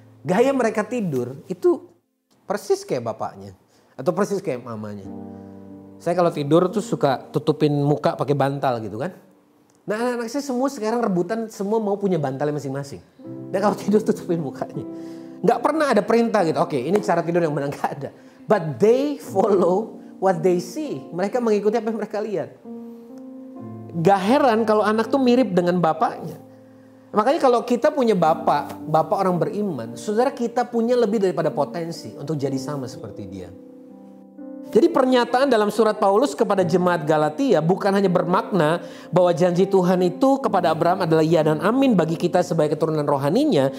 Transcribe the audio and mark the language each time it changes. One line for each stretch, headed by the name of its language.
Indonesian: Gaya mereka tidur itu persis kayak bapaknya. Atau persis kayak mamanya. Saya kalau tidur tuh suka tutupin muka pakai bantal gitu kan. Nah anak-anak saya semua sekarang rebutan, semua mau punya bantalnya masing-masing. Dan kalau tidur tutupin mukanya. Gak pernah ada perintah gitu. Oke, ini cara tidur yang benar, gak ada.
English: But they follow what they see.
Indonesian: Mereka mengikuti apa yang mereka lihat. Gak heran kalau anak tuh mirip dengan bapaknya. Makanya kalau kita punya bapak orang beriman, saudara, kita punya lebih daripada potensi untuk jadi sama seperti dia. Jadi pernyataan dalam surat Paulus kepada jemaat Galatia bukan hanya bermakna bahwa janji Tuhan itu kepada Abraham adalah ya dan amin bagi kita sebagai keturunan rohaninya.